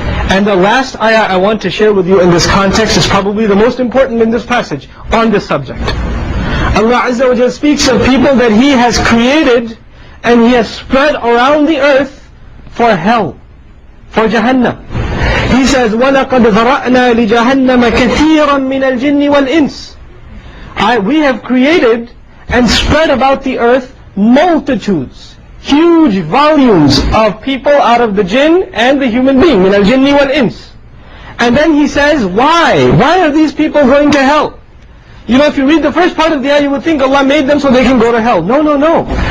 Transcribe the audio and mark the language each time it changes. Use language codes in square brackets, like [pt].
[en] And the last ayah I want to share with you in this context is probably the most important in this passage on this subject. Allah Azza wa Jalla speaks of people that He has created and He has spread around the earth for hell, for Jahannam. He says, [ar] وَلَقَدْ ذَرَأْنَا لِجَهَنَّمَ كَثِيرًا مِنَ الْجِنِّ وَالْإِنسِ. [en] We have created and spread about the earth multitudes, huge volumes of people out of the jinn and the human being, [ar] min al-jinni wal-ins. [en] And then he says, why? Why are these people going to hell? You know, if you read the first part of the ayah, you would think Allah made them so they can go to hell. No, no, no.